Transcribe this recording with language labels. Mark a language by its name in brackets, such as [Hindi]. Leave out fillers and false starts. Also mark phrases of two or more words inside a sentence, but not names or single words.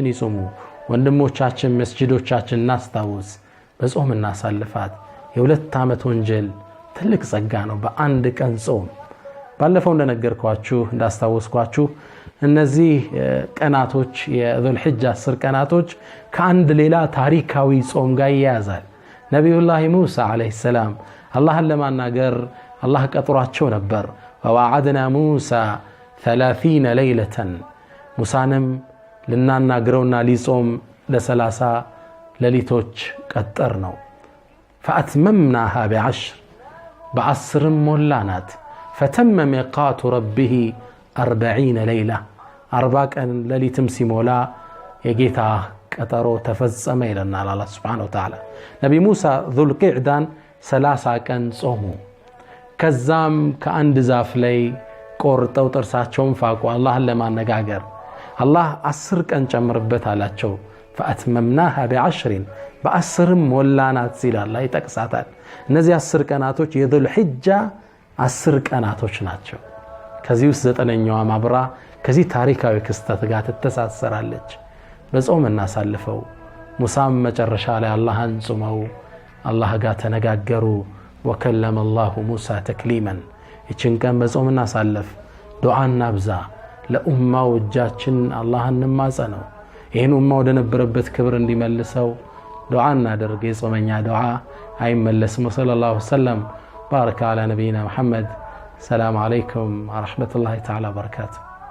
[Amharic] ይጾሙ፣ ወንድሞቻችን መስጂዶቻችን እናስታውስ። በጾም እናሳልፋት። የሁለት ዓመት ወንጀል ትልቅ ጸጋ ነው በአንድ ቀን ጾም። ባለፈው እንደነገርኳችሁ እንዳስታወስኳችሁ እነዚህ ቀናቶች የዙል ሒጃ 10 ቀናቶች ከአንድ ሌላ ታሪካዊ ጾም ጋር ይያዛል። ነብዩላህ ሙሳ [Arabic] عليه السلام [Amharic] አላህን ለማናገር አላህ ቀጥሯቸው ነበር። [Arabic] وواعدنا موسى [Amharic] 30 ለይለተን ሙሳንም ልናናግረውና ሊጾም ለ30 ሌሊቶች ቀጠር ነው። [Arabic] فأتممناها ب10 ب10 [Amharic] ሞላናት። [Arabic] فتم ميقات ربه 40 ليلة [Amharic] 40 ቀን ሌሊትም ሲሞላ የጌታ ቀጠሮ ተፈጸመ ይለናል አላህ [Arabic] سبحانه وتعالى። [Amharic] ነብዩ ሙሳ ዙል ቂዕዳን 30 ቀን ጾሙ። ከዛም ከአንድ ዛፍ ላይ ቆርጠው ጥርሳቸውን ፋቁ አላህን ለማነጋገር። አላህ 10 ቀን ጨምርበት አላቸው። [Arabic] فأتممناها ب10 [Amharic] በ10 ሞላናት ሲል አላህ ይጠቅሳታል። እነዚህ 10 ቀናቶች የዙል ሒጃ 10 ቀናቶች ናቸው። ከዚህ ውስጥ 9ኛዋ ማብራ ከዚህ ታሪካዊ ክስተት ጋር ተተሳሰራለች። በጾም እናሳልፈው። ሙሳም መጨረሻ ላይ አላህን ጾመው አላህ ጋር ተነጋገሩ። [Arabic] وكلم الله موسى تكليما [Amharic] እቺን ቀን በጾም እናሳልፍ። ዱዓና ብዛ። ለኡማው እጃችን አላህን እንማጸነው። ይሄን ኡማው ወደ ነበረበት ክብር እንዲመልሰው ዱዓ እናድርግ። የጾመኛ ዱዓ አይመለስም። [Arabic] صلى الله عليه وسلم بارك على نبينا محمد. السلام عليكم ورحمة الله تعالى وبركاته.